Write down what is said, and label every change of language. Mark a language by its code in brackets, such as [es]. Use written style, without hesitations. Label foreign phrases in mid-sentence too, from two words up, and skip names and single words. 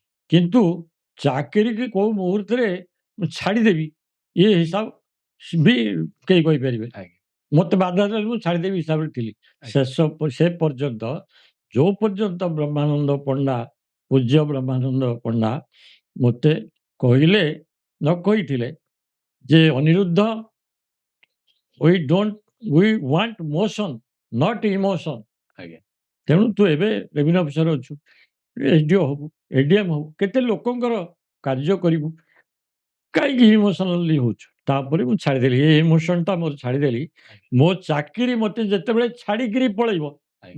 [or] କିନ୍ତୁ ଚାକିରିକି କୋଉ ମୁହୂର୍ତ୍ତରେ ମୁଁ ଛାଡ଼ିଦେବି, ଏ ହିସାବ ବି କେହି କହିପାରିବେନି। ଆଜ୍ଞା ମୋତେ ବାଧା ଦେଲେ ମୁଁ ଛାଡ଼ିଦେବି ହିସାବରେ ଥିଲି। ଆଜ୍ଞା ସେ ପର୍ଯ୍ୟନ୍ତ, ଯୋଉ ପର୍ଯ୍ୟନ୍ତ ବ୍ରହ୍ମାନନ୍ଦ ପଣ୍ଡା, ପୂଜ୍ୟ ବ୍ରହ୍ମାନନ୍ଦ ପଣ୍ଡା ମୋତେ କହିଲେ, ନ କହିଥିଲେ ଯେ ଅନିରୁଦ୍ଧ, [en] we want motion, not emotion। [or] ଆଜ୍ଞା ତେଣୁ ତୁ ଏବେ [en] revenue officer [or] ଅଛୁ, ଏସଡିଓ ହବୁ, ଏଡିଏମ୍ ହବୁ, କେତେ ଲୋକଙ୍କର କାର୍ଯ୍ୟ କରିବୁ, କାହିଁକି ଇମୋସନାଲି ହଉଛୁ? ତାପରେ ମୁଁ ଛାଡ଼ିଦେଲି, ଏ ଇମୋସନଟା ମୋର ଛାଡ଼ିଦେଲି। ଆଜ୍ଞା ମୋ ଚାକିରି ମୋତେ ଯେତେବେଳେ ଛାଡ଼ିକିରି ପଳେଇବ, ଆଜ୍ଞା